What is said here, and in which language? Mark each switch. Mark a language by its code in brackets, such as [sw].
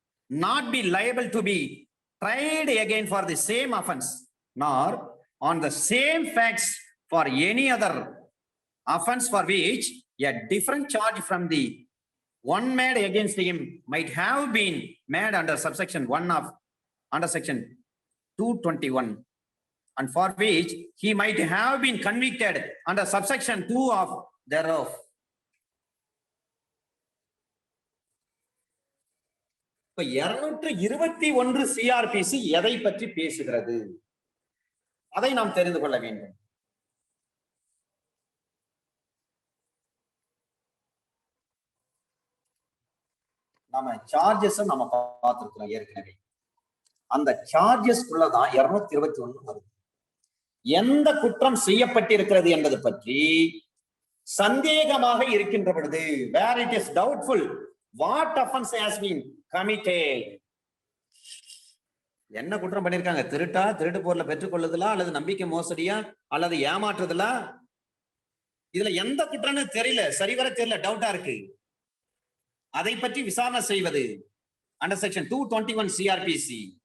[en] not be liable to be tried again for the same offence, nor on the same facts for any other offence for which a different charge from the one made against him might have been made under subsection 1 of under section 221 and for which he might have been convicted under subsection 2 of thereof. [ta] இப்ப 221 CrPC எதை பற்றி பேசுகிறது அதை நாம் தெரிந்து கொள்ள வேண்டும். நாம சார்ஜஸ் நம்ம பார்த்திருக்கிறோம் ஏற்கனவே. அந்த சார்ஜஸ்க்குள்ளதான் 221 வருது. எந்த குற்றம் செய்யப்பட்டிருக்கிறது என்பது பற்றி சந்தேகமாக இருக்கின்ற பொழுது, [en] where it is doubtful what offense has been committed, [ta] என்ன குற்றம் பண்ணிருக்காங்க? திருட்டா, திருட்டு பொருளை பெற்றுக்கொள்ளுதலா, அல்லது நம்பிக்கை மோசடியா, அல்லது ஏமாற்றுதலா? இதுல எந்த குற்றம்னு தெரியல, சரிவர தெரியல, டவுட்டா இருக்கு. அதை பற்றி விசாரணை செய்வது அண்டர் செக்ஷன் 221 சிஆர்பிசி.